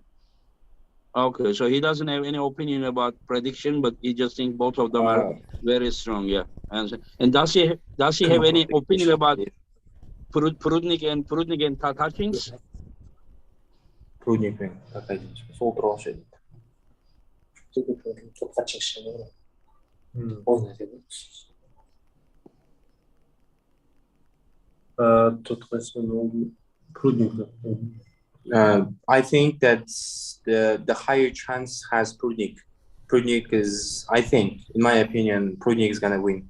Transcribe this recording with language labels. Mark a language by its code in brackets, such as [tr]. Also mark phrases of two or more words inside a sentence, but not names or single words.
[en] Okay, so he doesn't have any opinion about prediction, but he just thinks both of them are very strong. Yeah, and does he have any opinion about Prudnik and Tatarchins? [kk] Prudnik пен Tatarchins сол туралы ше дейді. [en] I think that the higher chance has Prudnik. Prudnik is, I think, in my opinion, Prudnik is gonna win.